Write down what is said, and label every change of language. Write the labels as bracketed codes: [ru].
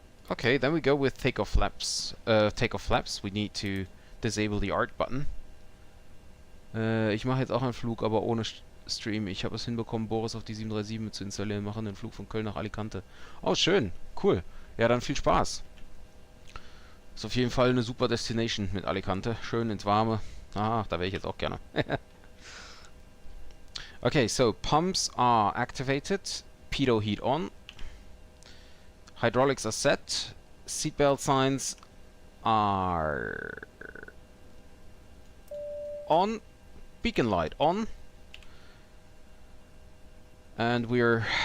[en] Okay, then we go with takeoff flaps. Takeoff flaps. We need to disable the art button. [de] Ich mache jetzt auch einen Flug, aber ohne Stream. Ich habe es hinbekommen, Boris auf die 737 mit zu installieren. Machen einen Flug von Köln nach Alicante. Oh, schön. Cool. Ja, dann viel Spaß. Ist auf jeden Fall eine super Destination mit Alicante. Schön ins Warme. Ah, da wäre ich jetzt auch gerne. [en] Okay, so pumps are activated. Pitot heat on. Hydraulics are set. Seatbelt signs are on. Beacon light on. And we're